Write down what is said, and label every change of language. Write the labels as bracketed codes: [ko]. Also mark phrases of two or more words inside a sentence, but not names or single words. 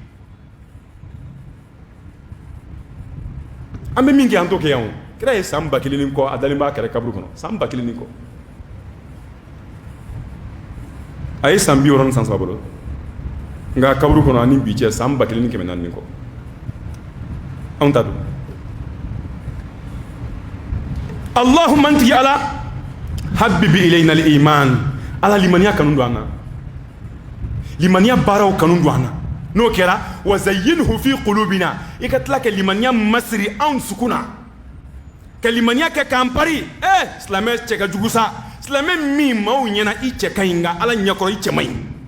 [bm] an bɛ min kɛ an t'o kɛ yan o kira ye san 1000 ni kɔ a dalen b'a kɛrɛ kaburu kɔnɔ san 1000 ni kɔ a ye san 60 ni san 3 bolo nka kaburu kɔnɔ ani bi cɛ san 1000 ni 400 ni kɔ anw ta don allahumma antigi ala [ar] حبب إلينا الإيمان [bm] ala limaniya kanu don an na limaniya baaraw kanu don an na n'o kɛra [ar] وزينه في قلوبنا [bm] i ka tila ka limaniya masiri anw sukuna ka limaniya kɛ k'an pari silamɛ cɛ ka jugu sa silamɛ min maaw ɲɛna i cɛ ka ɲi nka ala ɲɛkɔrɔ i cɛ man ɲi